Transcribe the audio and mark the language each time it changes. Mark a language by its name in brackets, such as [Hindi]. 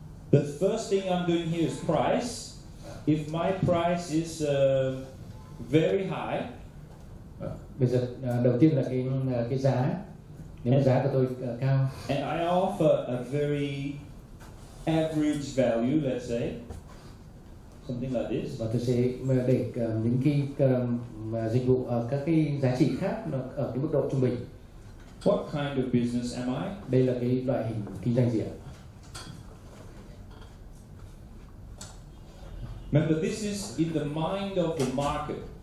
[English] The first thing I'm doing here is price. If my price is very high, [Vietnamese] Bây giờ đầu tiên là cái giá. Nếu mà giá của tôi cao, [English] and I offer a very average value, let's say, something like this. [Vietnamese] và tôi sẽ để những cái dịch vụ ở các cái giá trị khác nó ở cái mức độ trung bình. [English] What kind of business am I? [Vietnamese] Đây là cái loại hình kinh doanh gì ạ? [English] Remember, this is in the mind of the market.